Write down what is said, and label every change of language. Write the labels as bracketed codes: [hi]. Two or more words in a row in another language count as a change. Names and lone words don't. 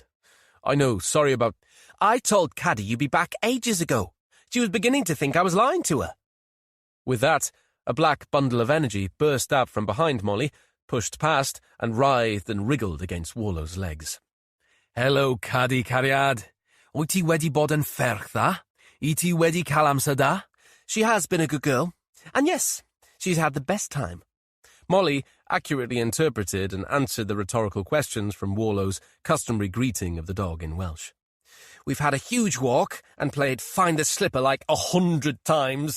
[en] "I know, sorry about—" "I told Caddy you'd be back ages ago. She was beginning to think I was lying to her." With that, a black bundle of energy burst out from behind Molly, pushed past, and writhed and wriggled against Warlow's legs. "Hello, Caddy Cariad. [cy] Wyt ti wedi bod yn ferch dda? I ti wedi cael amser da?" [en] "She has been a good girl. And yes, she's had the best time." Molly accurately interpreted and answered the rhetorical questions from Warlow's customary greeting of the dog in Welsh. "We've had a huge walk and played Find the Slipper like 100 times.